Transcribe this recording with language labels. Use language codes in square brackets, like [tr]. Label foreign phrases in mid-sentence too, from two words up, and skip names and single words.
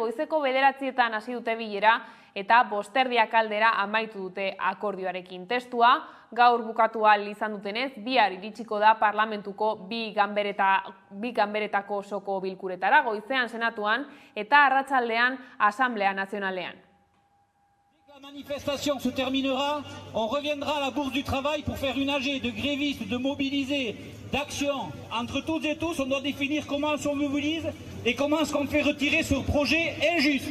[eu] Goizeko 9:00 hasi dute bilera eta 5:30 aldera amaitu dute akordioarekin. Testua gaur bukatu ahal izan dutenez, bihar iritsiko da Parlamentuko bi ganberetako osoko bilkuretara, goizean Senatuan eta arratsaldean Asamblea Nazionalean. [fr] La manifestation se terminera, on reviendra à la Bourse du Travail pour faire une AG de grévistes, de mobilisés, d'action. Entre toutes et tous, on doit définir comment on se mobilise et comment est-ce qu'on fait retirer ce projet injuste.